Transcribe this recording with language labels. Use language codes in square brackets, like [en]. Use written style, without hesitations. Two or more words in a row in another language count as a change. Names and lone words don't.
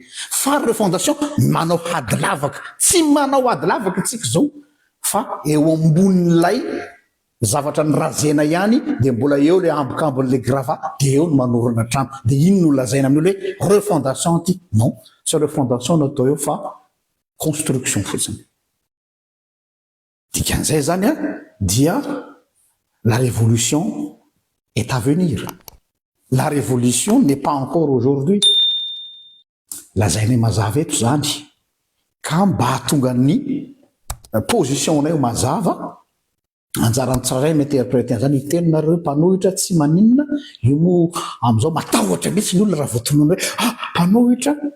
[mg] Fa refondation manao hady lavaka, tsy manao hady lavaka tsika zao, fa eo ambonin'ilay zavatra ny razena ihany dia mbola eo le ambokambon'le grava, dia eo no manorana trano. Dia iny no lazaina amin'olo hoe refondation ty. Non, tsy refondation natao eo fa construction fotsiny. Dikan'izay zany dia [fr] la révolution est à venir. La révolution n'est pas encore aujourd'hui. [mg] Lazainay mazava eto zany, ka mba hatonga ny position-nay ho mazava, anjarany tsararay mi-interpréter zany iteninareo mpanohitra tsy maninona, io moa amin'izao matahotra mihitsy ny olona raha voatonona hoe mpanohitra.